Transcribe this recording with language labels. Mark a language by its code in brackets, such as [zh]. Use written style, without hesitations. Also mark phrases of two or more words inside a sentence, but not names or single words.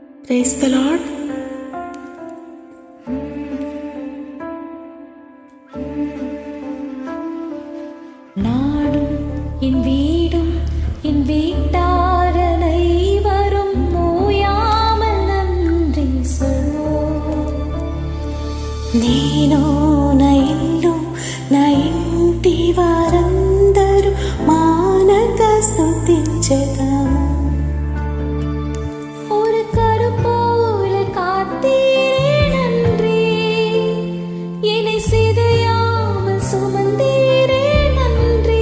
[en] Praise the Lord. [ta] நாடும் என் வீடும் என் வீட்டாரனை வரும் ஓயாமல் நன்றி சொல்வோம். [te] నేను నా ఇల్లు నా ఇంటి వారందరూ మానక స్తుతించెదము. [ta] ஒரு கருப்போல காத்தீரே நன்றி, என்னை சிதையாமல் சுமந்தீரே நன்றி.